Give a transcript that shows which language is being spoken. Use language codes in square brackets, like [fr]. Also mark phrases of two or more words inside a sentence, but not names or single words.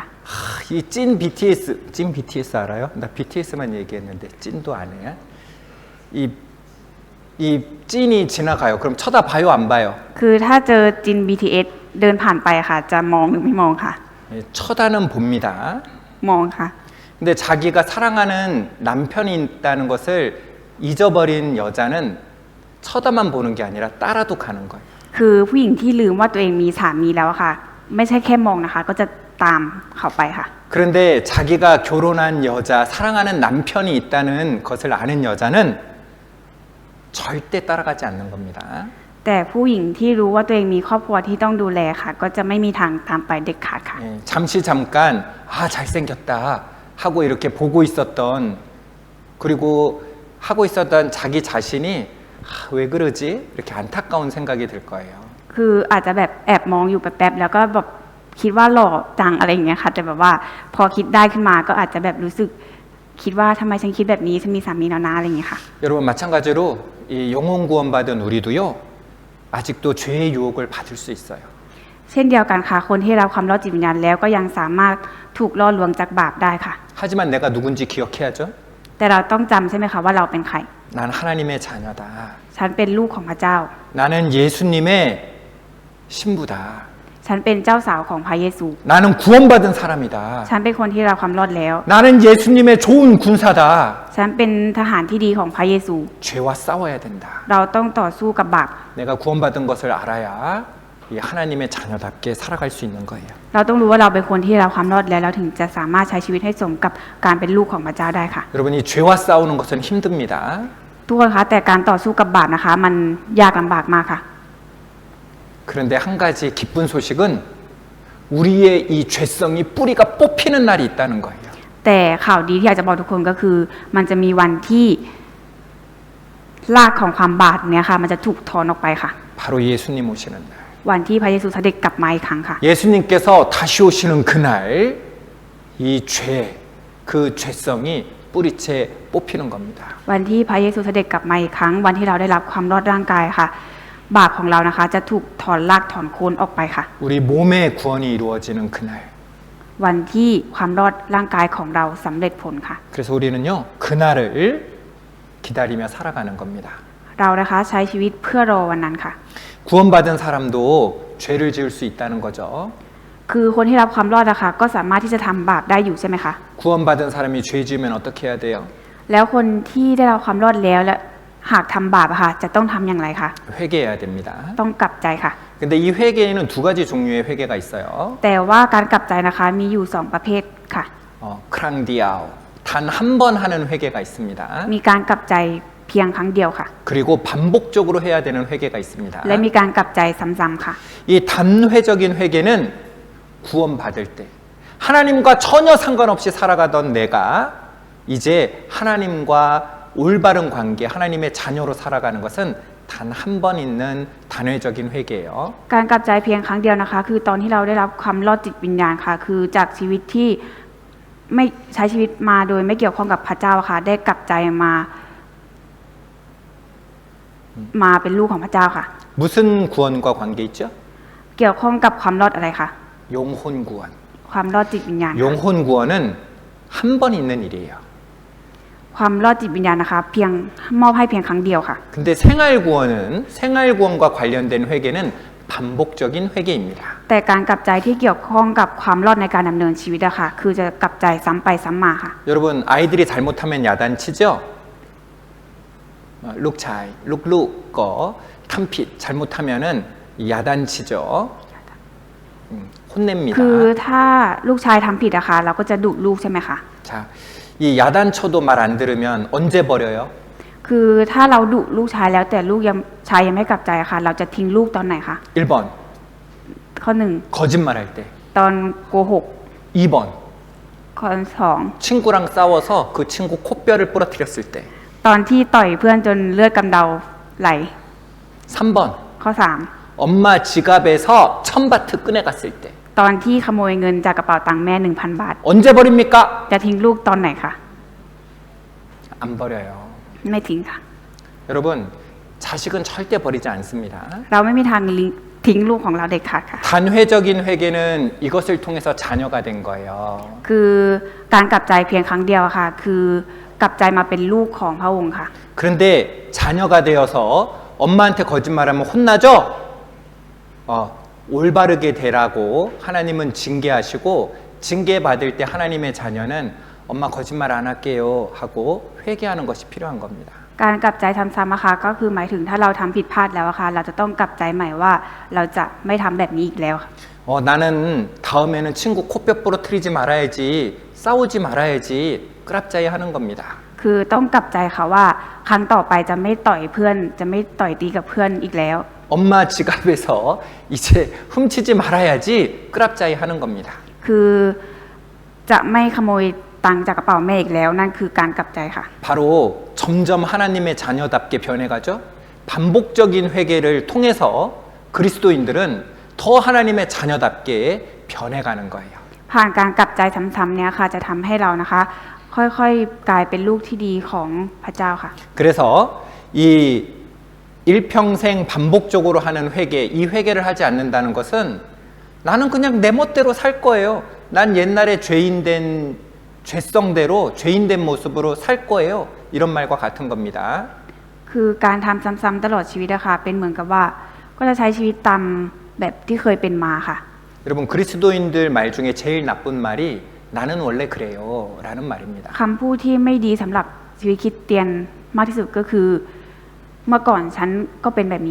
[ko] 이 찐 BTS 알아요? 나 BTS만 얘기했는데 찐도 안 해요? 이 찐이 지나가요. 그럼 쳐다봐요, 안 봐요? [th] คือถ้าเจอจิน BTS เดินผ่านไปค่ะ จะมองหรือไม่มองค่ะ [ko] 예, 쳐다는 봅니다. [th] มองค่ะ [ko] 근데 자기가 사랑하는 남편이 있다는 것을 잊어버린 여자는 쳐다만 보는 게 아니라 따라도 가는 거예요. [th] คือผู้หญิงที่ลืมว่าตัวเองมีสามีแล้วอะค่ะ ไม่ใช่แค่มองนะคะ ก็จะตามเขาไปค่ะ [ko] 그런데 자기가 결혼한 여자, 사랑하는 남편이 있다는 것을 아는 여자는 절대 따라가지 않는 겁니다. [th] แต่ผู้หญิงที่รู้ว่าตัวเองมีครอบครัวที่ต้องดูแลค่ะ ก็จะไม่มีทางตามไปเด็ดขาดค่ะ [ko] 예, 잠시 잠깐 잘생겼다 하고 이렇게 보고 있었던 그리고 하고 있었던 자기 자신이 왜 그러지? 이렇게 안타까운 생각이 들 거예요. [th] คืออาจจะแบบแอบมองอยู่แป๊บๆแล้วก็แบบคิดว่าหล่อจังอะไรอย่างเงี้ยค่ะ แต่แบบว่าพอคิดได้ขึ้นมาก็อาจจะแบบรู้สึกคิดว่าทำไมฉันคิดแบบนี้ฉันมีสามีแล้วนะอะไรอย่างเงี้ยค่ะ [ko] 여러분 마찬가지로 이 영혼 구원받은 우리도요 아직도 죄의 유혹을 받을 수 있어요. [th] เช่นเดียวกันค่ะ คนที่รับความรอดจิตวิญญาณแล้วก็ยังสามารถถูกล่อลวงจากบาปได้ค่ะ [ko] 하지만 내가 누군지 기억해야죠. [th] แต่เราต้องจำใช่ไหมคะว่าเราเป็นใคร [ko] 난 하나님의 자녀다. [th] ฉันเป็นลูกของพระเจ้า [ko] 나는 예수님의 신부다. [th] ฉันเป็นเจ้าสาวของพระเยซู [ko] 나는 구원받은 사람이다. [th] ฉันเป็นคนที่รับความรอดแล้ว [ko] 나는 예수님의 좋은 군사다. [th] ฉันเป็นทหารที่ดีของพระเยซู [ko] 죄와 싸워야 된다. [th] เราต้องต่อสู้กับบาป [ko] 내가 구원받은 것을 알아야 이 하나님의 자녀답게 살아갈 수 있는 거예요. [th] เราต้องรู้ว่าเราเป็นคนที่รับความรอดแล้วเราถึงจะสามารถใช้ชีวิตให้สมกับการเป็นลูกของพระเจ้าได้ค่ะ [ko] 여러분 이 죄와 싸우는 것은 힘듭니다. [th] ทุกคนคะแต่การต่อสู้กับบาปนะคะ มันยากลำบากมากค่ะ [ko] 그런데 한 가지 기쁜 소식은 우리의 이 죄성이 뿌리가 뽑히는 날이 있다는 거예요. [th] แต่ข่าวดีที่อยากจะบอกทุกคนก็คือ มันจะมีวันที่รากของความบาปเนี่ยค่ะ มันจะถูกถอนออกไปค่ะ [ko] 바로 예수님 오시는 날. [th] วันที่พระเยซูเสด็จกลับมาอีกครั้งค่ะ [ko] 예수님께서 다시 오시는 그날 이 죄, 그 죄성이 뿌리채 뽑히는 겁니다. [th] วันที่พระเยซูเสด็จกลับมาอีกครั้ง วันที่เราได้รับความรอดร่างกายค่ะ บาปของเรานะคะ จะถูกถอนรากถอนโคนออกไปค่ะ [ko] 우리 몸의 구원이 이루어지는 그날. [th] วันที่ความรอดร่างกายของเราสำเร็จผลค่ะ [ko] 그래서 우리는요 그날을 기다리며 살아가는 겁니다. [th] เรานะคะใช้ชีวิตเพื่อรอวันนั้นค่ะ [ko] 구원받은 사람도 죄를 지을 수 있다는 거죠. [th] คือคนที่รับความรอดนะคะก็สามารถที่จะทำบาปได้อยู่ใช่ไหมคะ [ko] 구원받은 사람이 죄 지으면 어떻게 해야 돼요? [th] แล้วคนที่ได้รับความรอดแล้วและหากทำบาปอะค่ะ จะต้องทำอย่างไรคะ [ko] 회개해야 됩니다. [th] ต้องกลับใจค่ะ [ko] 근데 이 회개에는 두 가지 종류의 회개가 있어요. [th] แต่ว่าการกลับใจนะคะมีอยู่2ประเภทค่ะ ครั้งเดียว [ko] 단 한 번 하는 회개가 있습니다. [th] มีการกลับใจเพียงครั้งเดียวค่ะ [ko] 그리고 반복적으로 해야 되는 회개가 있습니다. [th] และมีการกลับใจซ้ำๆค่ะ [ko] 이 단회적인 회개는 구원받을 때 하나님과 전혀 상관없이 살아가던 내가 이제 하나님과 올바른 관계, 하나님의 자녀로 살아가는 것은 단 한 번 있는 단회적인 회개예요. [th] การกลับใจเพียงครั้งเดียวนะคะ คือตอนที่เราได้รับความรอดจิตวิญญาณค่ะ คือจากชีวิตที่ไม่ใช้ชีวิตมาโดยไม่เกี่ยวข้องกับพระเจ้าค่ะ ได้กลับใจมาเป็นลูกของพระเจ้าค่ะ [ko] 무슨 구원과 관계 있죠? [th] เกี่ยวข้องกับความรอดอะไรคะ [ko] 영혼 구원. [th] ความรอดจิตวิญญาณค่ะ [ko] 영혼 구원은 한 번 있는 일이에요. [th] ความรอดจิตวิญญาณนะคะเพียงมอบให้เพียงครั้งเดียวค่ะ [ko] 근데 생활 구원과 관련된 회개는 반복적인 회개입니다. [th] แต่การกลับใจที่เกี่ยวข้องกับความรอดในการดำเนินชีวิตอะค่ะ คือจะกลับใจซ้ำไปซ้ำมาค่ะ [ko] 여러분 아이들이 잘못하면 야단치죠? [th] ลูกชาย ลูกๆ ก็ทำผิด [ko] 잘못하면은 야단치죠. 혼냅니다. [th] คือถ้าลูกชายทำผิดอะค่ะเราก็จะดุลูกใช่ไหมคะ [ko] 자, 이 야단쳐도 말 안 들으면 언제 버려요? [th] คือถ้าเราดุลูกชายแล้วแต่ลูกชายยังไม่กลับใจอะค่ะ เราจะทิ้งลูกตอนไหนคะ [ko] 1번 [th] ข้อหนึ่ง [ko] 거짓말할 때. [th] ตอนโกหก [ko] 2번 [th] ข้อสอง [ko] 친구랑 싸워서 그 친구 코뼈를 부러뜨렸을 때. [th] ตอนที่ต่อยเพื่อนจนเลือดกำเดาไหล [ko] 3번 [th] ข้อสาม [ko] 엄마 지갑에서 1000바트 꺼내갔을 때. [th] ตอนที่ขโมยเงินจากกระเป๋าตังค์แม่ 1,000 บาท [ko] 언제 버립니까? [th] จะทิ้งลูกตอนไหนคะ [ko] 안 버려요. [th] ไม่ทิ้งค่ะ [ko] 여러분 자식은 절대 버리지 않습니다. [th] เราไม่มีทางทิ้งลูกของเราเด็ดขาดค่ะ [ko] 단회적인 회개는 이것을 통해서 자녀가 된 거예요. [th] คือการกลับใจเพียงครั้งเดียวอะค่ะ คือกลับใจมาเป็นลูกของพระองค์ค่ะ [ko] 그런데 자녀가 되어서 엄마한테 거짓말하면 혼나죠? 올바르게 되라고 하나님은 징계하시고 징계받을 때 하나님의 자녀는 엄마 거짓말 안 할게요 하고 회개하는 것이 필요한 겁니다. [th] การกลับใจซ้ำๆอะค่ะก็คือหมายถึงถ้าเราทำผิดพลาดแล้วอะค่ะเราจะต้องกลับใจใหม่ว่าเราจะไม่ทำแบบนี้อีกแล้วค่ะ [ko] 나는 다음에는 친구 코뼈 부러뜨리지 말아야지 싸우지 말아야지 [th] กลับใจ [ko] 하는 겁니다. [th] คือต้องกลับใจค่ะว่าครั้งต่อไปจะไม่ต่อยเพื่อน จะไม่ต่อยตีกับเพื่อนอีกแล้ว [ko] 엄마 지갑에서 이제 훔치지 말아야지 [th] กลับใจ [ko] 하는 겁니다. [th] คือจะไม่ขโมยตังค์จากกระเป๋าแม่อีกแล้ว นั่นคือการกลับใจค่ะ [ko] 바로 점점 하나님의 자녀답게 변해가죠. 반복적인 회개를 통해서 그리스도인들은 더 하나님의 자녀답게 변해가는 거예요. [th] ผ่านการกลับใจซ้ำๆเนี่ยค่ะจะทำให้เรานะคะ ค่อยๆกลายเป็นลูกที่ดีของพระเจ้าค่ะ [ko] 그래서 이 일평생 반복적으로 하는 회개, 이 회개를 하지 않는다는 것은 나는 그냥 내 멋대로 살 거예요. 난 옛날에 죄성대로 죄인된 모습으로 살 거예요. 이런 말과 같은 겁니다. [th] คือการทำซ้ำๆตลอดชีวิตอะค่ะเป็นเหมือนกับว่าก็จะใช้ชีวิตตามแบบที่เคยเป็นมาค่ะ [ko] 여러분 그리스도인들 말 중에 제일 나쁜 말이 나는 원래 그래요 라는 말입니다. [th] คำพูดที่ไม่ดีสำหรับชีวิตคริสเตียนมากที่สุดก็คือ เมื่อก่อนฉันก็เป็นแบบนี้